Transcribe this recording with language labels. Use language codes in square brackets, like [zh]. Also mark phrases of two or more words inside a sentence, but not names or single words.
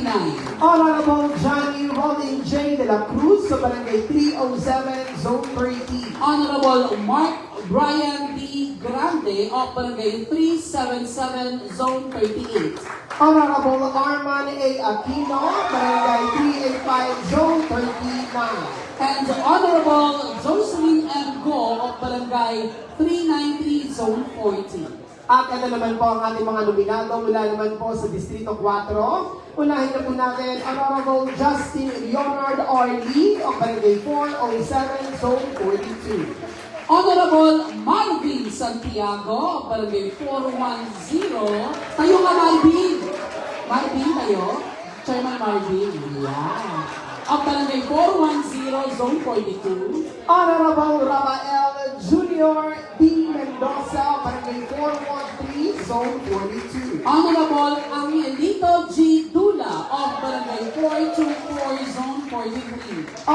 [tl] Honorable Johnny Rolling J. De La Cruz sa Barangay 307, Zone 30. [en] Honorable Mark Brian D. Grande of Barangay 377, Zone 38. Honorable Arman A. Aquino, Barangay 385, Zone 39. And Honorable Jocelyn M. Go of Barangay 393, Zone 40. [tl] At ito naman po ang ating mga nominado mula naman po sa Distrito 4. Unahin na po natin Honorable Justin Leonard R. [en] Lee of Barangay 407, Zone 42. Honorable Marvin Santiago of Barangay 410. [tl] Tayo ka, Marvin! Marvin, tayo? Chairman Marvin. [en] Yeah. Of Barangay 410, Zone 42. Honorable Rafael Jr. D. Mendoza, Barangay 413, Zone 42. Honorable Angelito G. Dula of Barangay 424, Zone 43.